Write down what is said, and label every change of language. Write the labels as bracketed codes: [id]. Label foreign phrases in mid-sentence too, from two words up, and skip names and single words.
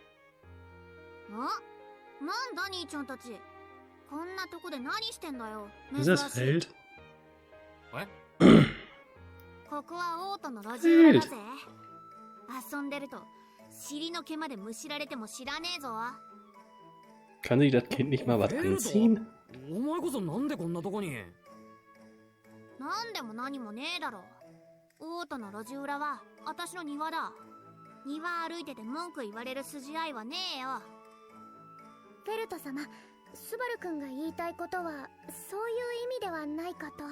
[ja] なんだ兄ちゃんたち、こんなとこで何してんだよ。 [en] Is this Held? [ja] ここは王都の路地裏だぜ。遊んでると尻の毛までむしられても知らねえぞ。 [de] Kann sich das Kind nicht mal was anziehen? [ja] お前こそなんでこんなとこに。なんでも何もねえだろ。王都の路地裏は私の庭だ。庭歩いてて文句言われる筋合いはねえよ。フェルト様、スバル君が言いたいことはそういう意味ではないかと。